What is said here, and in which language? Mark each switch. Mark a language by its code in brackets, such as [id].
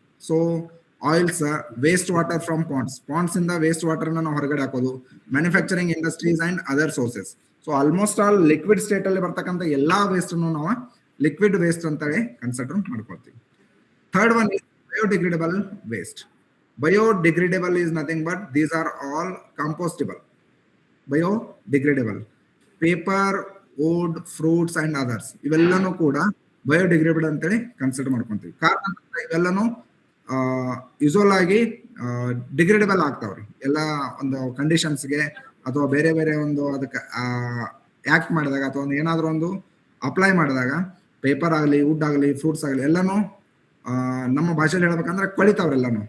[en] so oils, waste water from ponds ಇಂದ waste water [kn] ನಾವು ಹೊರಗಡೆ ಹಾಕೋದು, [en] Manufacturing industries and other sources. [kn] So almost all liquid state ಅಲ್ಲಿ ಬರ್ತಕ್ಕಂಥ ಎಲ್ಲಾ ವೇಸ್ಟ್ ನಾವು ಲಿಕ್ವಿಡ್ ವೇಸ್ಟ್ ಅಂತೇಳಿ ಕನ್ಸಿಡರ್ ಮಾಡ್ಕೊಳ್ತೀವಿ. [en] Third one is biodegradable waste. Biodegradable is nothing but these are all compostable. Biodegradable. Paper, wood, fruits and others. [kn] ಇವೆಲ್ಲನೂ ಕೂಡ biodegradable ಅಂತೇಳಿ consider ಮಾಡ್ಕೊಂತೀವಿ. ಕಾರಣ ಇವೆಲ್ಲನೂ ಯೂಶುವಲ್ ಆಗಿ ಡಿಗ್ರೇಡಬಲ್ ಆಗ್ತಾವ್ರಿ ಎಲ್ಲ ಒಂದು ಕಂಡೀಷನ್ಸ್ಗೆ ಅಥವಾ ಬೇರೆ ಬೇರೆ ಒಂದು ಅದಕ್ಕೆ ಆಕ್ಟ್ ಮಾಡಿದಾಗ ಅಥವಾ ಒಂದು ಏನಾದರೂ ಒಂದು ಅಪ್ಲೈ ಮಾಡಿದಾಗ ಪೇಪರ್ ಆಗಲಿ, ವುಡ್ ಆಗಲಿ, ಫ್ರೂಟ್ಸ್ ಆಗಲಿ ಎಲ್ಲನೂ ನಮ್ಮ ಭಾಷೆಯಲ್ಲಿ ಹೇಳ್ಬೇಕಂದ್ರೆ ಕೊಳಿತಾವ್ರೆಲ್ಲನೂ.